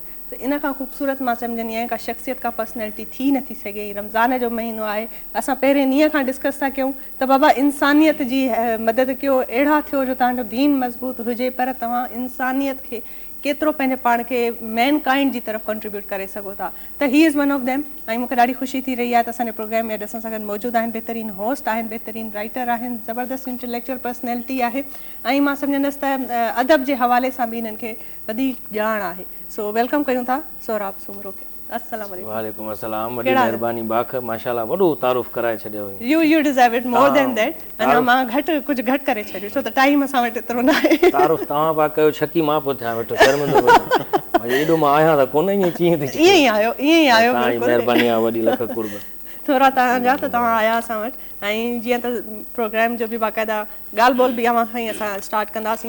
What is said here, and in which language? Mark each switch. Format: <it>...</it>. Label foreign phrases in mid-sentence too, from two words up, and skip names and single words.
<sd>त इन खां ख़ूबसूरत मां सम्झंदी आहियां का शख़्सियत का पर्सनैलिटी थी नथी सघे। रमज़ान जो महीनो आहे, असां पहिरें ॾींहं खां डिस्कस था कयूं त बाबा इंसानियत जी मदद कयो, अहिड़ा थियो जो तव्हांजो दीन मज़बूत हुजे, पर तव्हां इंसानियत खे केतिरो पंहिंजे पाण खे मैन काइंड जी तरफ़ कंट्रीब्यूट करे सघो था।</sd> <en>त he is one of them.</en> <sd>ऐं मूंखे ॾाढी ख़ुशी थी रही आहे त असांजे प्रोग्राम में असां सां गॾु मौजूदु आहिनि, बहितरीनु होस्ट आहिनि, बहितरीनु राइटर आहिनि, ज़बरदस्त</sd> <en>intellectual personality</en> <sd>आहे ऐं मां सम्झंदसि त अदब जे हवाले सां बि हिननि खे वधीक ॼाण आहे।</sd> <en>so welcome</en> <sd>कयूं था सोहराब सुमरो खे।</sd> <ar>السلام عليكم. وعليكم السلام.</ar> <sd>वॾी महिरबानी बाख, माशाल्लाह वॾो तारुफ़ कराए छॾियो।</sd> <en>you deserve it more than that.</en> <sd>अञा मां कुझु घटि करे छॾियो छो त टाइम असां वटि एतिरो न आहे। तारुफ़ तव्हां पा कयो, छकी मां पोइ थियां वेठो शर्मिंदो एॾो मां आहियां त कोन ईअं चीअं थी ईअं ई आयो महिरबानी आहे, वॾी लख कुर्ब। थोरा तव्हांजा त तव्हां आया असां वटि ऐं जीअं त प्रोग्राम जो बि बाक़ाइदा ॻाल्हि ॿोल बि अव्हां खां ई असां स्टार्ट कंदासीं।</sd>